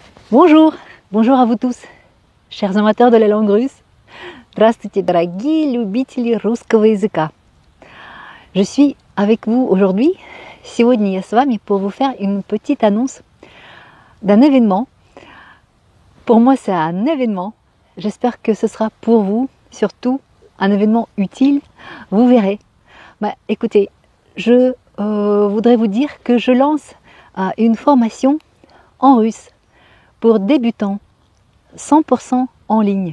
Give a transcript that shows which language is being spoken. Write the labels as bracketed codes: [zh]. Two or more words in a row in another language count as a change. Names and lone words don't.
[fr] Bonjour, bonjour à vous tous, chers amateurs de la langue russe. [ru] Здравствуйте, дорогие любители русского языка. [fr] Je suis avec vous aujourd'hui. [ru] Сегодня я с вами [fr] pour vous faire une petite annonce d'un événement. Pour moi, c'est un événement. J'espère que ce sera pour vous, surtout, un événement utile. Vous verrez. Écoutez, je voudrais vous dire que je lance une formation en russe pour débutants, 100% en ligne.